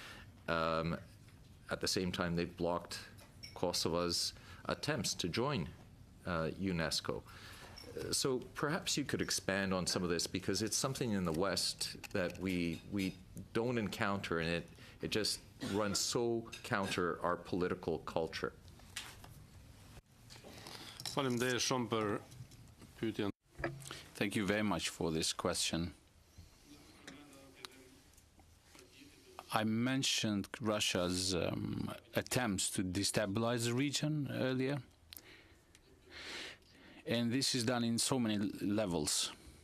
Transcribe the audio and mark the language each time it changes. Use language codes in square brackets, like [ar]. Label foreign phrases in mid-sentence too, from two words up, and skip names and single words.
[en] At the same time, they've blocked Kosovo's attempts to join UNESCO. So perhaps you could expand on some of this, because it's something in the West that we don't encounter, and it just runs so counter our political culture. [sq] Faleminderit shumë për pyetjen. [en] Thank you very much for this question. I mentioned Russia's attempts to destabilize the region earlier. And this is done in so many levels.